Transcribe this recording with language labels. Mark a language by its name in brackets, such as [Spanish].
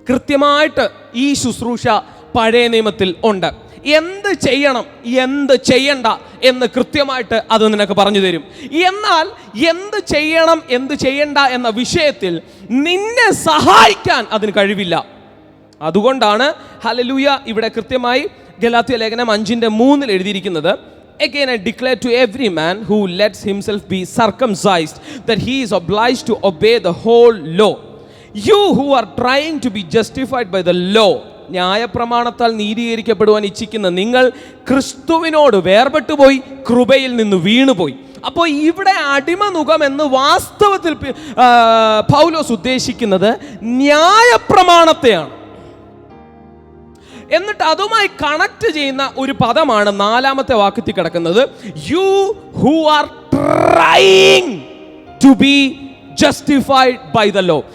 [Malayalam] കൃത്യമായിട്ട് ഈ ശുശ്രൂഷ പഴയ നിയമത്തിൽ ഉണ്ട്. എന്ത് ചെയ്യണം, എന്ത് ചെയ്യണ്ട എന്ന് കൃത്യമായിട്ട് അത് നിനക്ക് പറഞ്ഞു തരും. എന്നാൽ എന്ത് ചെയ്യണം, എന്ത് ചെയ്യണ്ട എന്ന വിഷയത്തിൽ നിന്നെ സഹായിക്കാൻ അതിന് കഴിവില്ല. അതുകൊണ്ടാണ് ഹല്ലേലൂയ ഇവിടെ കൃത്യമായി ഗലാത്യ ലേഖനം 5:3 എഴുതിയിരിക്കുന്നത്: [English] Again I declare to every man who lets himself be circumcised that he is obliged to obey the whole law. You who are trying to be justified by the law, [Malayalam] ന്യായപ്രമാണത്താൽ നീതീകരിക്കപ്പെടുവാൻ ഇച്ഛിക്കുന്ന നിങ്ങൾ ക്രിസ്തുവിനോട് വേർപെട്ടുപോയി, കൃപയിൽ നിന്ന് വീണുപോയി. അപ്പോൾ ഇവിടെ അടിമനുഖം എന്ന് വാസ്തവത്തിൽ പൗലോസ് ഉദ്ദേശിക്കുന്നത് ന്യായപ്രമാണത്തെയാണ്. എന്നിട്ട് അതുമായി കണക്ട് ചെയ്യുന്ന ഒരു പദമാണ് 4ാമത്തെ വാക്യത്തിൽ കിടക്കുന്നത്: [English] You who are trying to be justified by the law.